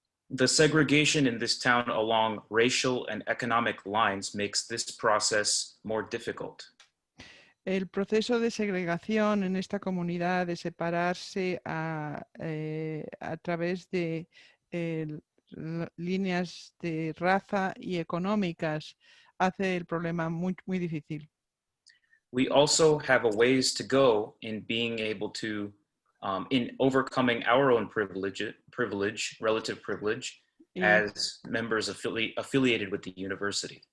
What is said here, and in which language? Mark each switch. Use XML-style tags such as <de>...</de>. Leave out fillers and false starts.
<en>The segregation in this town along racial and economic lines makes this process more difficult.</en> <es>El proceso de segregación en esta comunidad, de separarse a través de líneas de raza y económicas, hace el problema muy, muy difícil.</es> <en>We also have a ways to go in being able to in overcoming our own relative privilege, as members affiliated with the university.</en>